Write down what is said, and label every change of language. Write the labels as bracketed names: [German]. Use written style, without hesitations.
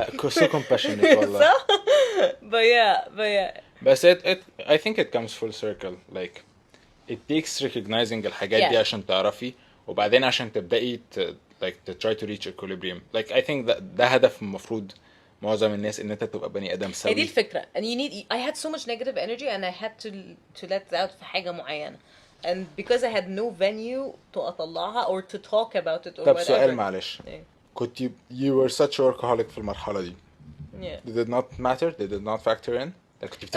[English] so compassionate والله. But yeah. But I think it comes full circle. Like it takes recognizing [Arabic] الحاجات دي عشان تعرفي وبعدين عشان تبدأي [English] to try to reach equilibrium. Like I think [Arabic] ده هدف المفروض معظم الناس ان انت تبقى بني ادم سوي. هي دي الفكرة. [English] And I had so much negative energy and I had to let it out [Arabic] في حاجة معينة. [English] And because I had no venue to أطلعها or to talk about it or [Arabic] طب [English] whatever. [Arabic] سؤال معلش. [English] كنت you were such a workaholic [Arabic] في المرحلة دي. [English] Yeah. Did it not matter? Did it not factor in? كنت